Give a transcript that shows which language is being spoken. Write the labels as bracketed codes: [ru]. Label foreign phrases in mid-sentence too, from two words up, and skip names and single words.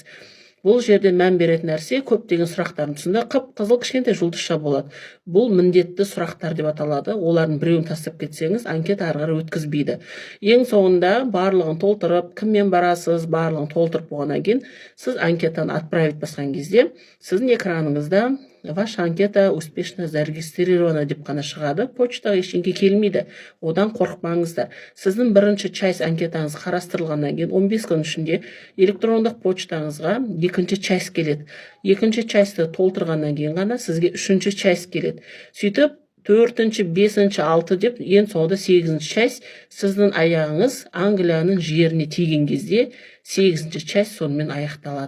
[kk] Бұл жерден мән беретін нәрсе көптеген сұрақтардың тұсында қып-қызыл кішкентай жұлдызша болады. Бұл міндетті сұрақтар деп аталады. Олардың біреуін тастап кетсеңіз, анкета ары қарай өткізбейді. Ең соңында барлығын толтырып, кіммен барасыз, барлығын толтырып болғаннан кейін, сіз анкетаны отправить басқан кезде, сіздің экраныңызда [ru] ваша анкета успешно зарегистрирована [kk] деп қана шығады. Почтаға ештеңе келмейді. Одан қорықпаңыздар. Сіздің бірінші часть анкетаңыз қарастырылғаннан кейін 15 күн ішінде электрондық почтаңызға екінші часть келеді. Екінші частьті толтырғаннан кейін ғана сізге үшінші часть келеді. Сөйтіп 4-ші, 5-ші, 6 деп ең соңында 8-ші часть сіздің аяғыңыз Англияның жеріне тиген кезде 8-ші часть сонымен аяқталады.